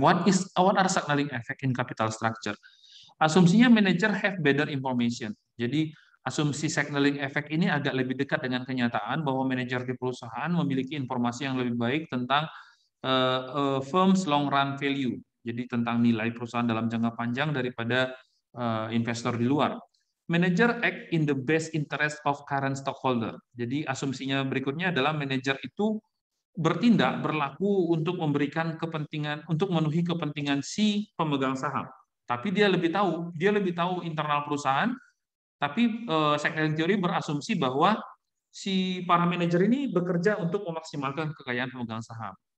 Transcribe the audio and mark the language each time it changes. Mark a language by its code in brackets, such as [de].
[en] What are signaling effect in capital structure? [id] Asumsinya [en] manager have better information. [id] Jadi asumsi signaling effect ini agak lebih dekat dengan kenyataan bahwa manajer di perusahaan memiliki informasi yang lebih baik tentang [en] firm's long run value. [id] Jadi tentang nilai perusahaan dalam jangka panjang daripada investor di luar. [en] Manager act in the best interest of current stockholder. [id] Jadi asumsinya berikutnya adalah manajer itu bertindak, berlaku untuk memberikan kepentingan, untuk memenuhi kepentingan si pemegang saham. Tapi dia lebih tahu internal perusahaan. Tapi signaling theory berasumsi bahwa si para manajer ini bekerja untuk memaksimalkan kekayaan pemegang saham.